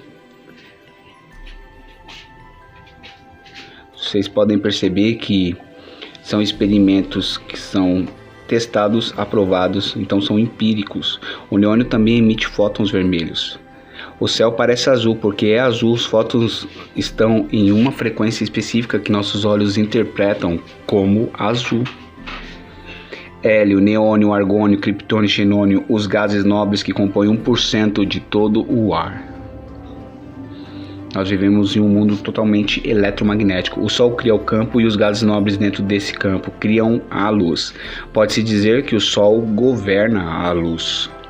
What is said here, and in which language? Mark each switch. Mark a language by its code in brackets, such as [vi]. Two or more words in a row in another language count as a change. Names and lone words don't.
[pt] Vocês podem perceber que são experimentos que são testados, aprovados, então são empíricos. O neônio também emite fótons vermelhos. O céu parece azul porque é azul, os fótons estão em uma frequência específica que nossos olhos interpretam como azul. Hélio, neônio, argônio, criptônio e xenônio, os gases nobres que compõem 1% de todo o ar. Nós vivemos em um mundo totalmente eletromagnético. O Sol cria o campo e os gases nobres dentro desse campo criam a luz. Pode-se dizer que o Sol governa a luz.